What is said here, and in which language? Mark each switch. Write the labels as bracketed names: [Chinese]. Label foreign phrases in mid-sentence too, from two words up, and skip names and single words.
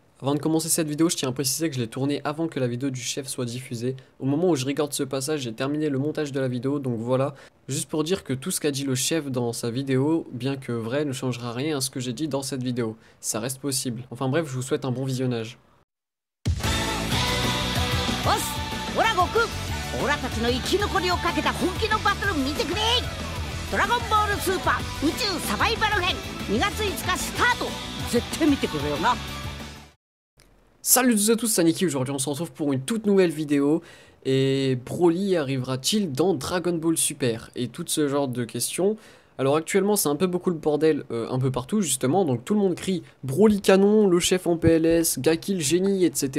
[French] Avant de commencer cette vidéo, je tiens à préciser que je l'ai tournée avant que la vidéo du chef soit diffusée. Au moment où je regarde ce passage, j'ai terminé le montage de la vidéo, donc voilà. Juste pour dire que tout ce qu'a dit le chef dans sa vidéo, bien que vrai, ne changera rien à ce que j'ai dit dans cette vidéo. Ça reste possible. Enfin bref, je vous souhaite un bon visionnage. [Japanese] ボス、オラ悟空、オラたちの生き残りをかけた本気のバトル見てくれ。ドラゴンボールスーパー宇宙サバイバル編2月5日スタート。絶対見てくれよな。 [French] Salut à tous, c'est Niki, aujourd'hui on se retrouve pour une toute nouvelle vidéo. Et Broly arrivera-t-il dans Dragon Ball Super? Et tout ce genre de questions. Alors actuellement c'est un peu beaucoup le bordel un peu partout justement, donc tout le monde crie Broly canon, le chef en PLS, Gaki le génie, etc.